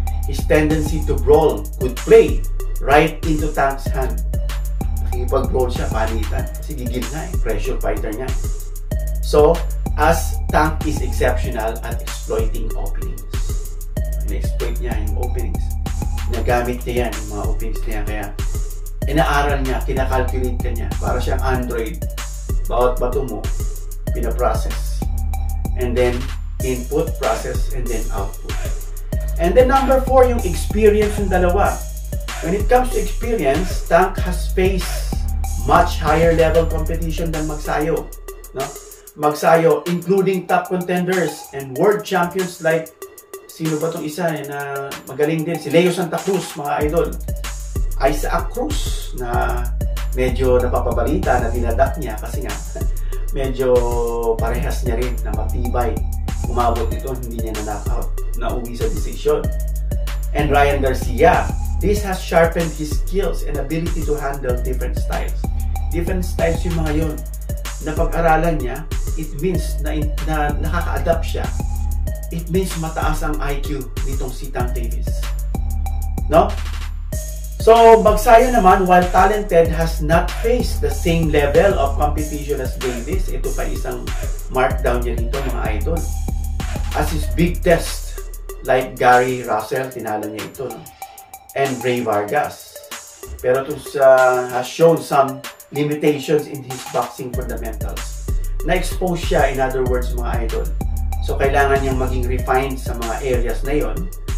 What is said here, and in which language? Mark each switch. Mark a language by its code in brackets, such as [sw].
[en] His tendency to brawl could play right into Tank's hand. [tl] Nakikipag-brawl siya, palitan, kasi gigil nga, pressure fighter niya. [en] So as Tank is exceptional at exploiting openings. [tl] In-exploit niya yung openings. Nagamit niya yan, yung mga openings niya. Kaya, inaaral niya, kinakalculate ka niya. Para siyang Android. Bawat bato mo, pinaprocess. [en] And then, input, process, and then output. And then number 4, yung experience [tl] ng dalawa. [en] When it comes to experience, Tank has faced much higher level competition than Magsayo. [tl] No? Magsayo, [en] including top contenders and world champions like, [tl] sino ba itong isa na magaling din? Si Leo Santa Cruz, mga idol. Isaac Cruz, na medyo napapabalita na dinadak niya kasi nga, medyo parehas niya rin na matibay. Umabot ito, hindi niya na-knockout, nauwi sa decision. [en] And Ryan Garcia, this has sharpened his skills and ability to handle different styles. Different styles yung mga yun. [tl] Napag-aralan niya, [en] it means [tl] na nakaka-adapt siya. [en] It means [tl] mataas ang IQ nitong si Tank Davis. No? [en] So, Magsayo naman, while talented, has not faced the same level of competition as Davis. [tl] Ito pa isang markdown niya rito, mga idol. [en] As his big test, like Gary Russell, [tl] tinalo niya ito, no? [en] And Ray Vargas. [tl] Pero ito [en] has shown some limitations in his boxing fundamentals. [tl] Na-expose siya, [en] in other words, [tl] mga idol. So, kailangan niyang maging refined sa mga areas na yon.